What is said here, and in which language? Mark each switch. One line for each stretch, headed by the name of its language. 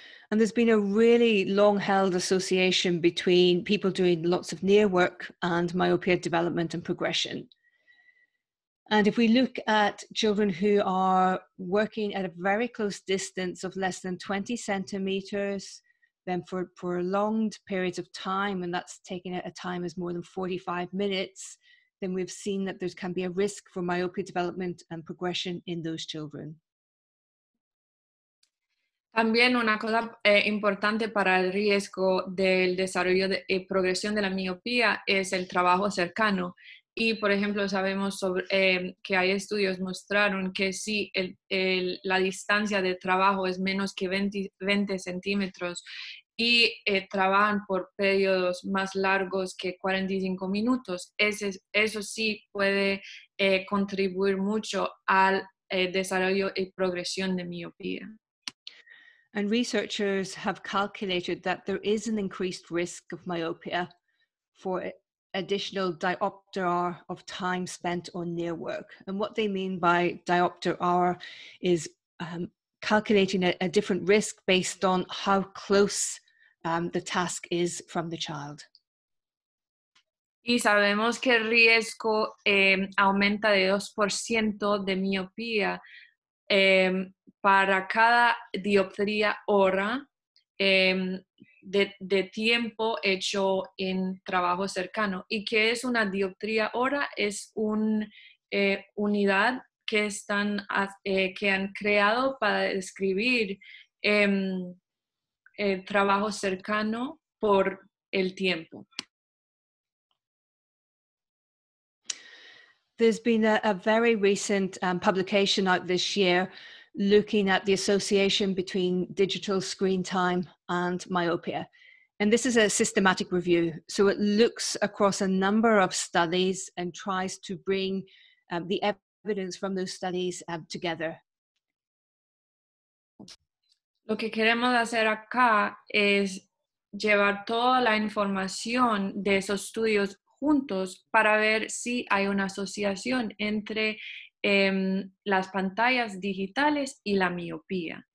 English: And there's been a really long-held association between people doing lots of near work and myopia development and progression. And if we look at children who are working at a very close distance of less than 20 centimeters, then for prolonged periods of time, and that's taking a time as more than 45 minutes, then we've seen that there can be a risk for myopia development and progression in those children.
Spanish: También una cosa importante para el riesgo del desarrollo y progresión de la miopía es el trabajo cercano. Y, por ejemplo, sabemos que hay estudios mostraron que si la distancia de trabajo es menos que 20 centímetros y trabajan por periodos más largos que 45 minutos, eso sí puede contribuir mucho al desarrollo y progresión de miopía.
English: And researchers have calculated that there is an increased risk of myopia for additional diopter hour of time spent on near work. And what they mean by diopter hour is calculating a different risk based on how close the task is from the child.
Spanish: Y sabemos que el riesgo aumenta de 2% de miopía para cada dioptría hora de tiempo hecho en trabajo cercano. ¿Y qué es una dioptría hora? Es una unidad que han creado para describir el trabajo cercano por el tiempo.
English: There's been a very recent publication out this year looking at the association between digital screen time and myopia. And this is a systematic review. So it looks across a number of studies and tries to bring the evidence from those studies together.
Spanish: Lo que queremos hacer acá es llevar toda la información de esos estudios juntos para ver si hay una asociación entre las pantallas digitales y la miopía.